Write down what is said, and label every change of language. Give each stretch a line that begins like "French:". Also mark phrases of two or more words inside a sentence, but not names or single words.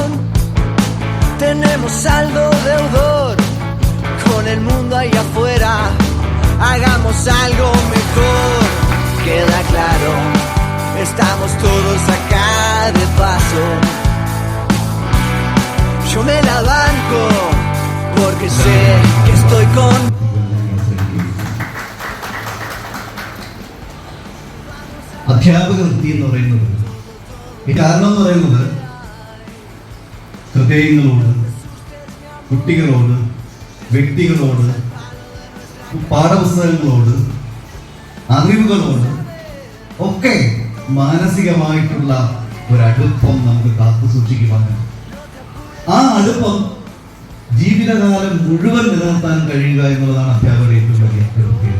Spanish: Tenemos saldo deudor con el mundo ahí afuera. Hagamos algo mejor. Queda claro, estamos todos acá de paso. Yo me la banco porque sé que estoy con...
Malayalam: അധ്യാപക വൃത്തി എന്ന് പറയുന്നത് ഈ കാരണം എന്ന് പറയുന്നത് ഹൃദയങ്ങളോട്, കുട്ടികളോട്, വ്യക്തികളോട്, പാഠപുസ്തകങ്ങളോട്, അറിവുകളോട് ഒക്കെ മാനസികമായിട്ടുള്ള ഒരടുപ്പം നമുക്ക് കാത്തു സൂക്ഷിക്കുവാൻ, ആ അടുപ്പം ജീവിതകാലം മുഴുവൻ നിലനിർത്താൻ കഴിയുക എന്നുള്ളതാണ് അധ്യാപകരുടെ ഏറ്റവും വലിയ പ്രത്യേകത.